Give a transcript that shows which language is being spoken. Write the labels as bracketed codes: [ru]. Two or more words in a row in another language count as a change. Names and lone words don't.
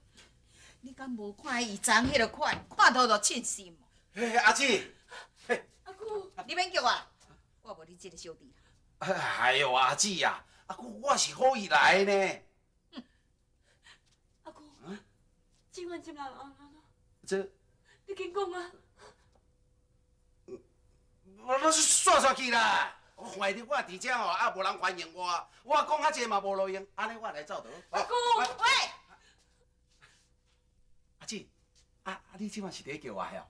[nan] 你敢无看伊昨迄个款，看到就凊心哦。嘿，阿姊，阿姑，你免叫我，我无你这个小弟啦。哎呦，阿姊呀，阿姑我是好意来的呢。阿姑，志愿接人安怎？这，你紧讲啊！我煞煞去啦！怀着我伫遮吼，啊无人欢迎我，我讲较济嘛无路用，安尼我来走倒。阿姑，喂，阿姊，你即摆是伫叫我哦？